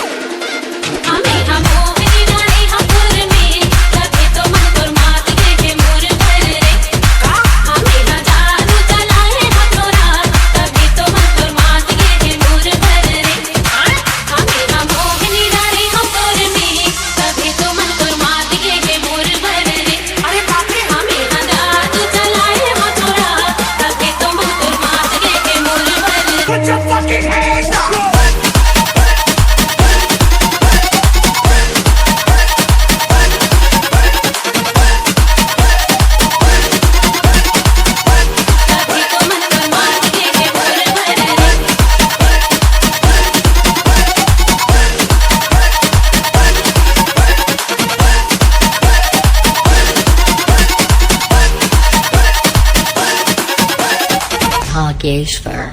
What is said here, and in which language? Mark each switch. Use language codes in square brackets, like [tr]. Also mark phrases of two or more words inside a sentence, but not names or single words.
[hne] हमें हम मोहनी डारे हाथुर में तभी तो मन तुर मात गे मोर भर रे हमें हजार चलाए हाथोरा तभी तो मन तुर मात गे मोर भर रे हमें हम मोहनी डारे हाथुर में तभी तो मन तुर मात गे मोर भर रे अरे बाप रे हमें हजार चलाए हाथोरा तभी तो मन तुर मात गे मोर भर रे [en] Put your fucking hands up! [hne] तभी तो मन तुर मात गे मोर भर रे भागेश्वर